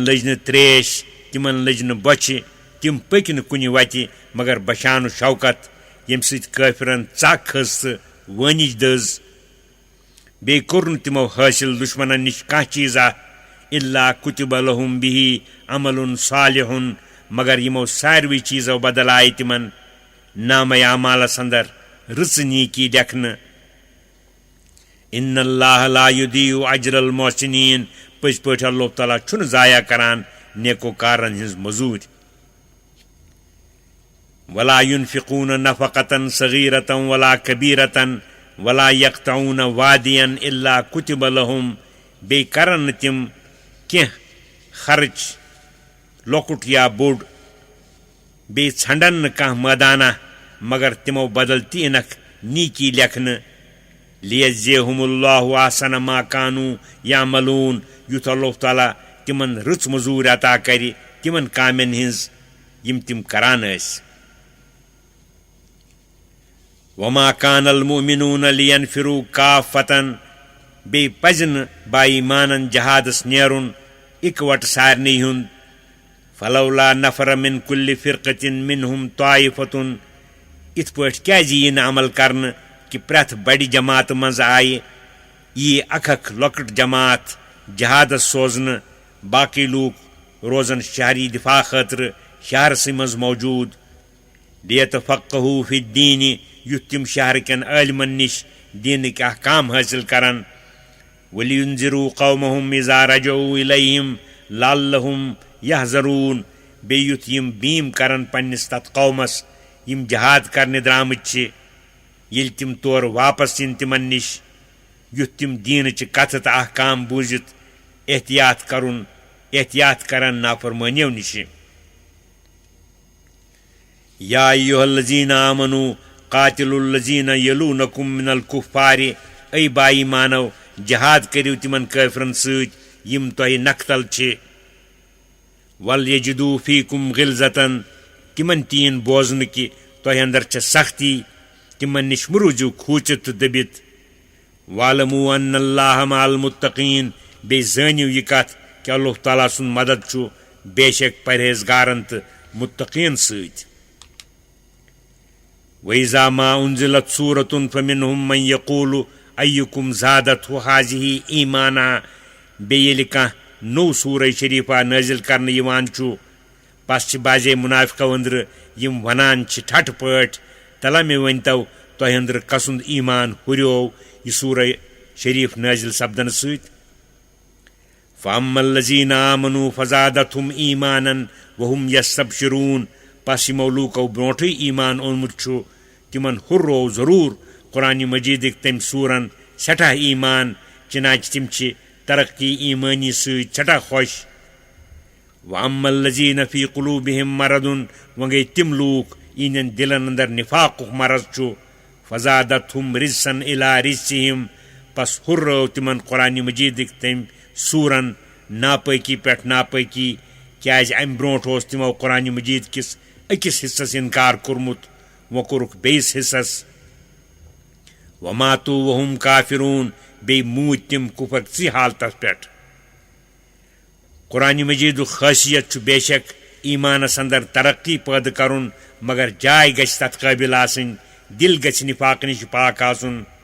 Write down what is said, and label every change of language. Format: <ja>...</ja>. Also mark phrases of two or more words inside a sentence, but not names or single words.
<ks>لٔج نہٕ تریش تِمن لٔج نہٕ بۄچھِ تِم پٔکۍ نہٕ کُنہِ وتہِ مگر بشان شوکت ییٚمہِ سۭتۍ کٲفرن ژکھ کھٔژ تہٕ وٲنِج دٔز بیٚیہِ کوٚر نہٕ تِمو حٲصِل دُشمنن نِش کانٛہہ چیٖزا</ks> <ar>الا کُتِبَ لَہُم بِہِ عمل صالح</ar> <ks>مگر یِمو ساروٕے چیٖزو بدل آیہِ تِمن نامے اعمالس اندر رٕژٕ نیٖکی لیکھنہٕ</ks> <ar>ان اللہ لا یُضیع اجر المحسنین</ar> <ks>پٔزۍ پٲٹھۍ اللہ تعالیٰ چھُنہٕ ضایع کران نیکوکارن ہٕنٛز مٔزوٗرۍ ولا</ks> <ar>ينفقون نفقة صغيرة ولا كبيرة ولا يقطعون واديا الا كتب لهم</ar> <ks>بیٚیہِ کرن نہٕ تِم کینٛہہ خرچ لۄکُٹ یا بوٚڑ بیٚیہِ ژھنڈن نہٕ کانٛہہ مٲدانہ مگر تِمو بدل تہِ یِنکھ نیٖکی لیکھنہٕ</ks> <ar>لیجزیہم اللہ احسن ما كانوا یعملون</ar> <ks>یُتھ اللہ تعالیٰ تِمن رٕژ مٔزوٗرۍ عطا کرِ تِمن کامٮ۪ن ہٕنٛز یِم تِم کران ٲسۍ</ks> <ar>وما كان المؤمنون لينفروا كافة</ar> <ks>بیٚیہِ پزِ نہٕ با ایمانن جہادس نیرُن اِکوٹہٕ سارنٕے ہُنٛد</ks> <ar>فلولا نفر من كل فرقة منهم طائفة</ar> <ks>یِتھ پٲٹھۍ کیٛازِ یی نہٕ عمل کرنہٕ کہِ پرٛٮ۪تھ بڑِ جماعتہٕ منٛز آیہِ یی اکھ لۄکٕٹ جماعت جہادس سوزنہٕ باقٕے لوٗکھ روزن شہری دفاع خٲطرٕ شہرسٕے منٛز موجوٗد</ks> <ar>لیتفقہوا فی الدیٖن</ar> <ks>یُتھ تِم شہرٕ کٮ۪ن عٲلمن نِش دیٖنٕکۍ احکام حٲصِل کرن</ks> <ar>ولیُنذِروا قومہم اذا رجعوا الیہم لعلہم یحذرون</ar> <ks>بیٚیہِ یُتھ یِم بیٖم کرن پننِس تتھ قومس یِم جہاد کرنہِ درٛامٕتۍ چھِ ییٚلہِ تِم تورٕ واپس یِن تِمن نِش یُتھ تِم دیٖنٕچہِ کتھٕ تہٕ احکام بوٗزِتھ احتیاط کرن نافرمٲنیو نِشہِ</ks> <ar>یا ایُہا الذین آمنوا قاتلوا الذین یلونکم من الکفار</ar> <ks>اے با ایمانو جہاد کٔرِو تِمن کٲفرن سۭتۍ یِم تۄہہِ نکھتل چھِ</ks> <ar>ول یجدو فیکم غلظتن</ar> <ks>تِمن تیٖن بوزنہٕ کہِ تۄہہِ اندر چھےٚ سختی تِمن نِش مہٕ روٗزِو کھوٗژِتھ تہٕ دٔبِتھ</ks> <ar>وعلموا ان اللہ مع المتقین</ar> <ks>بیٚیہِ زٲنِو یہِ کتھ کہِ اللہ تعالیٰ سُنٛد مدد چھُ بے شک پرہیزگارن تہٕ متقین سۭتۍ</ks> <ar>وَإِذَا مَا أُنزِلَتْ سُورَةٌ فَمِنْهُم مَّن يَقُولُ أَيُّكُمْ زَادَتْهُ هَٰذِهِ ایٖمَانًا</ar> <ks>بیٚیہِ ییٚلہِ کانٛہہ نوٚو سوٗرہ شریٖفہ نٲزِل کرنہٕ یِوان چھُ پس چھِ بعضے مُنافِقو أنٛدرٕ یِم وَنان چھِ ٹھٹھٕ پٲٹھۍ تَلہ مےٚ ؤنۍتو تۄہہِ أنٛدرٕ کسُنٛد ایٖمان ہُریو یہِ سوٗرہ شریٖف نٲزِل سپدنہٕ سۭتۍ</ks> <ar>فَأَمَّا الَّذِينَ آمَنُوا فَزَادَتْهُمْ ایٖمَانًا وَهُمْ يَسْتَبْشِرُونَ</ar> <ks>پس یِمو لوٗکو برونٛٹھٕے ایٖمان اوٚنمُت چھُ تِمن ہُرروو ضروٗر قرآنہِ مجیٖدٕکۍ تٔمۍ سوٗرن سٮ۪ٹھاہ ایٖمان چنانچہ تِم چھِ ترقی ایٖمٲنی سۭتۍ سٮ۪ٹھاہ خۄش</ks> <ar>وَأَمَّا الَّذِينَ فِي قُلوٗبِهِم مَرَضٌ</ar> <ks>وۄنۍ گٔے تِم لوٗکھ یِہنٛدٮ۪ن دِلن انٛدر نِفاقُک مرض چھُ</ks> <ar>فَزَادَتْهُمْ رِجسًا إِلَىٰ رِجسِهِم</ar> <ks>پس ہُررٲو تِمن قرآنہِ مجیٖدٕکۍ تٔمۍ سوٗرن ناپٲکی پٮ۪ٹھ ناپٲکی کیٛازِ امہِ برونٛٹھ اوس تِمو قرآنہِ مجیٖد کِس أکِس حِصس اِنکار کوٚرمُت وۄنۍ کوٚرُکھ بیٚیِس حِصس</ks> <ar>وَماتوٗ وَہُم کافِروٗن</ar> <ks>بیٚیہِ موٗدۍ تِم کُفرژی حالتس پٮ۪ٹھ قرآنہِ مجیٖدُک خٲصیت چھُ بے شک ایٖمانس انٛدر ترقی پٲدٕ کرُن مگر جاے گژھِ تتھ قٲبِل آسٕنۍ دِل گژھِ نِفاقہٕ نِش پاک آسُن</ks>